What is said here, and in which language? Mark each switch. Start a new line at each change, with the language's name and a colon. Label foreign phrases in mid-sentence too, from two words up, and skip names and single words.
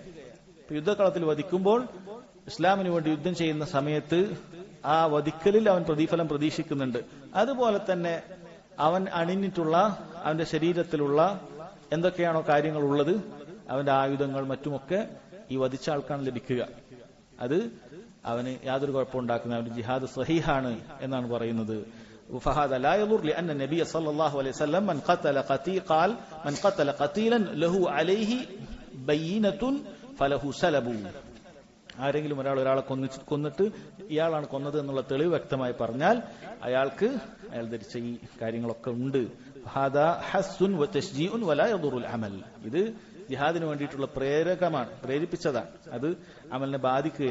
Malayalam: യുദ്ധക്കളത്തിൽ വധിക്കുമ്പോൾ ഇസ്ലാമിന് വേണ്ടി യുദ്ധം ചെയ്യുന്ന സമയത്ത് ആ വധിക്കലിൽ അവൻ പ്രതിഫലം പ്രതീക്ഷിക്കുന്നുണ്ട്. അതുപോലെ തന്നെ അവൻ അണിഞ്ഞിട്ടുള്ള അവന്റെ ശരീരത്തിലുള്ള എന്തൊക്കെയാണോ കാര്യങ്ങൾ ഉള്ളത്, അവന്റെ ആയുധങ്ങൾ മറ്റുമൊക്കെ ഈ വധിച്ച ആൾക്കാണ് ലഭിക്കുക. അത് അവന് യാതൊരു കുഴപ്പമുണ്ടാക്കുന്ന അവന്റെ ജിഹാദ് സഹീഹാണ് എന്നാണ് പറയുന്നത്.
Arabic: فهذا لا يضر لأن النبي صلى الله عليه وسلم من قتل قتيلا له عليه بينة فله سلب.
Malayalam: ആരെങ്കിലും ഒരാളെ കൊന്നിട്ട് ഇയാളാണ് കൊന്നത് എന്നുള്ള തെളിവ് വ്യക്തമായി പറഞ്ഞാൽ അയാൾ ധരിച്ച ഈ കാര്യങ്ങളൊക്കെ ഉണ്ട്.
Arabic: هذا حث وتشجيع ولا يضر العمل.
Malayalam: ഇത് ജിഹാദിന് വേണ്ടിയിട്ടുള്ള പ്രേരകമാണ്, പ്രേരിപ്പിച്ചതാണ്. അത് അമലിനെ ബാധിക്കുകയില്ല.